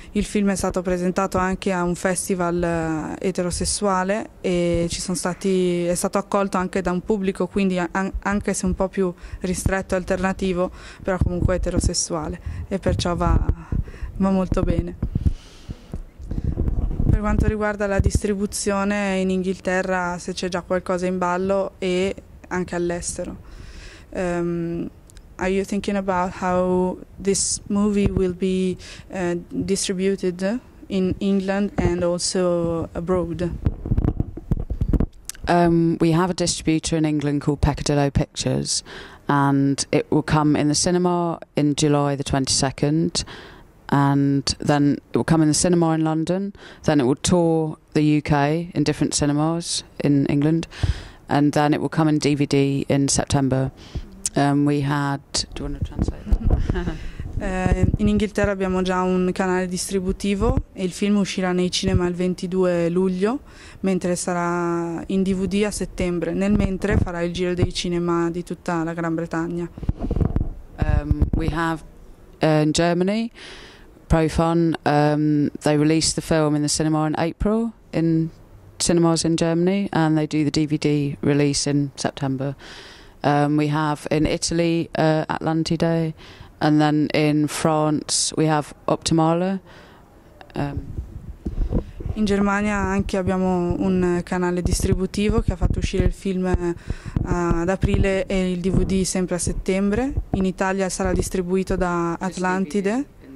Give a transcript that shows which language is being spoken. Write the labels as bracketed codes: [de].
[it] Il film è stato presentato anche a un festival eterosessuale e è stato accolto anche da un pubblico, quindi anche se un po' più ristretto e alternativo, però comunque eterosessuale, e perciò va molto bene. Per quanto riguarda la distribuzione, in Inghilterra se c'è già qualcosa in ballo, e anche all'estero. [en] Are you thinking about how this movie will be distributed in England and also abroad? We have a distributor in England called Peccadillo Pictures, and it will come in the cinema in July the 22nd. And then it will come in the cinema in London, then it will tour the UK in different cinemas in England, and then it will come in DVD in September. We had... Do you want to translate that? [it] In Inghilterra abbiamo già un canale distributivo e il film uscirà nei cinema il 22 luglio, mentre sarà in DVD a settembre. Nel mentre farà il giro dei cinema di tutta la Gran Bretagna. [en] We have in Germany... Profun, they released the film in the cinema in April in cinemas in Germany, and they do the DVD release in September. We have in Italy Atlantide, and then in France we have Optimale. [it] In Germania anche abbiamo un canale distributivo che ha fatto uscire il film ad aprile e il DVD sempre a settembre. In Italia sarà distribuito da Atlantide.